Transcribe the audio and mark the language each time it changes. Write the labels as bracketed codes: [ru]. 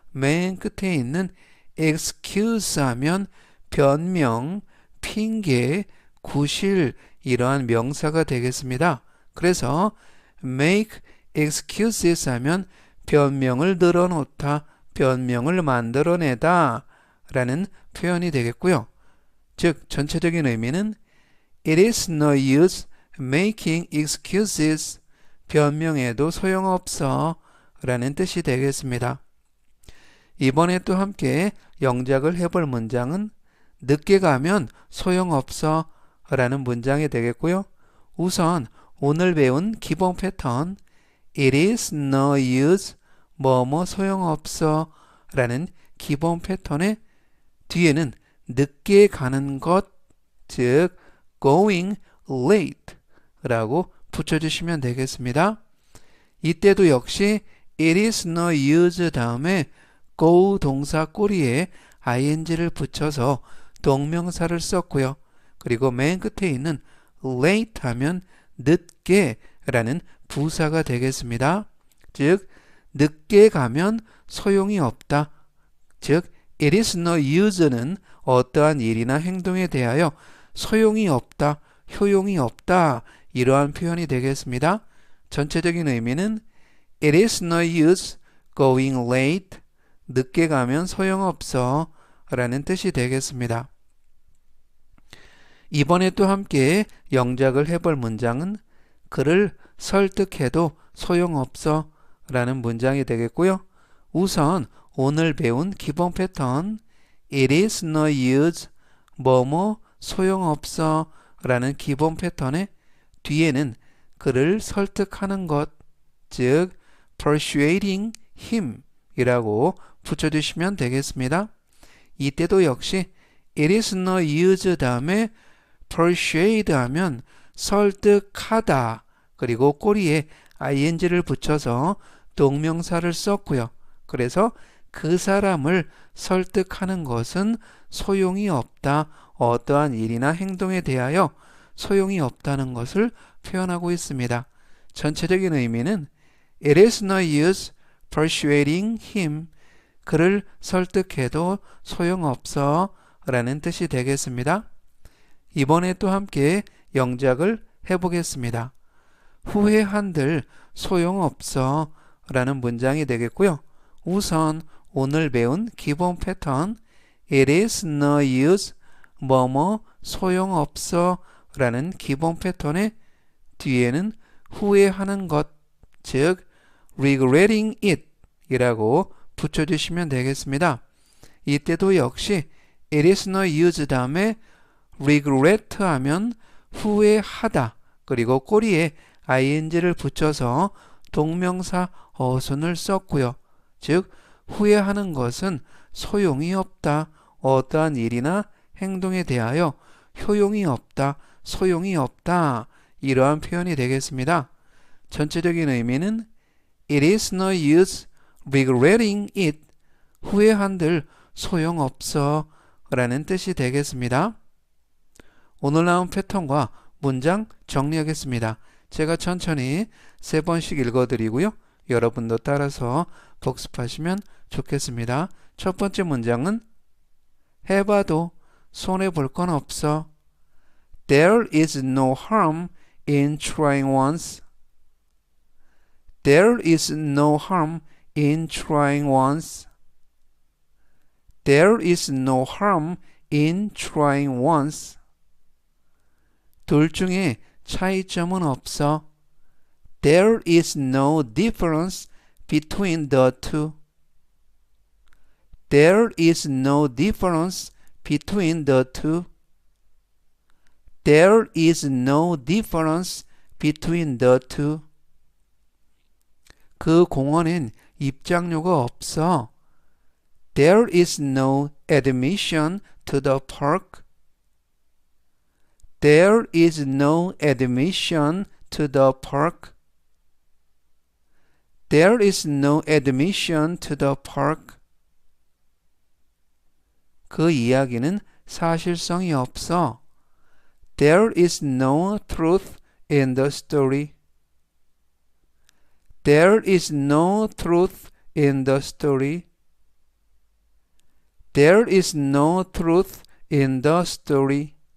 [ko] 맨 끝에 있는 excuse 하면 변명, 핑계, 구실 이러한 명사가 되겠습니다. 그래서 [en] make excuses [ko] 하면 변명을 늘어놓다, 변명을 만들어내다 라는 표현이 되겠고요. 즉 전체적인 의미는 [en] It is no use making excuses. [ko] 변명해도 소용없어 라는 뜻이 되겠습니다. 이번에 또 함께 영작을 해볼 문장은 늦게 가면 소용없어 라는 문장이 되겠고요. 우선 오늘 배운 기본 패턴 [en] It is no use [ko] 뭐뭐 소용없어 라는 기본 패턴의 뒤에는 늦게 가는 것, 즉 [en] going late [ko] 라고 붙여주시면 되겠습니다. 이때도 역시 [en] It is no use [ko] 다음에 go 동사 꼬리에 ing를 붙여서 동명사를 썼고요. 그리고 맨 끝에 있는 late 하면 늦게 라는 부사가 되겠습니다. 즉 늦게 가면 소용이 없다. 즉 [en] It is no use [ko] 는 어떠한 일이나 행동에 대하여 소용이 없다, 효용이 없다 이러한 표현이 되겠습니다. 전체적인 의미는 [en] It is no use going late. [ko] 늦게 가면 소용없어 라는 뜻이 되겠습니다. 이번에 또 함께 영작을 해볼 문장은 그를 설득해도 소용없어 라는 문장이 되겠고요. 우선 오늘 배운 기본 패턴 [en] It is no use [ko] 뭐뭐 소용없어 라는 기본 패턴의 뒤에는 그를 설득하는 것, 즉 [en] persuading him [ko] 이라고 붙여주시면 되겠습니다. 이때도 역시 [en] It is no use [ko] 다음에 persuade 하면 설득하다 그리고 꼬리에 ing를 붙여서 동명사를 썼고요. 그래서 그 사람을 설득하는 것은 소용이 없다. 어떠한 일이나 행동에 대하여 소용이 없다는 것을 표현하고 있습니다. 전체적인 의미는 [en] It is no use persuading him. [ko] 그를 설득해도 소용없어 라는 뜻이 되겠습니다. 이번에 또 함께 영작을 해보겠습니다. 후회한들 소용없어 라는 문장이 되겠고요. 우선 오늘 배운 기본 패턴 [en] It is no use [ko] 뭐뭐 소용없어 라는 기본 패턴의 뒤에는 후회하는 것, 즉 [en] regretting it [ko] 이라고 붙여주시면 되겠습니다. 이때도 역시 [en] It is no use [ko] 다음에 regret 하면 후회하다 그리고 꼬리에 ing를 붙여서 동명사 어순을 썼고요. 즉 후회하는 것은 소용이 없다. 어떠한 일이나 행동에 대하여 효용이 없다. 소용이 없다. 이러한 표현이 되겠습니다. 전체적인 의미는 [en] It is no use regretting it. [ko] 후회한들 소용없어 라는 뜻이 되겠습니다. 오늘 나온 패턴과 문장 정리하겠습니다. 제가 천천히 3번씩 읽어드리고요. 여러분도 따라서 복습하시면 좋겠습니다. 첫 번째 문장은 해봐도 손해볼 건 없어. [en] There is no harm in trying once. There is no harm in trying once. There is no harm in trying once. [ko] 둘 중에 차이점은 없어. [en] There is no difference between the two. There is no difference between the two. There is no difference between the two. [ko] 그 공원엔 입장료가 없어. [en] There is no admission to the park. There is no admission to the park. There is no admission to the park. [ko] 그 이야기는 사실성이 없어. [en] There is no truth in the story. There is no truth in the story. There is no truth in the story.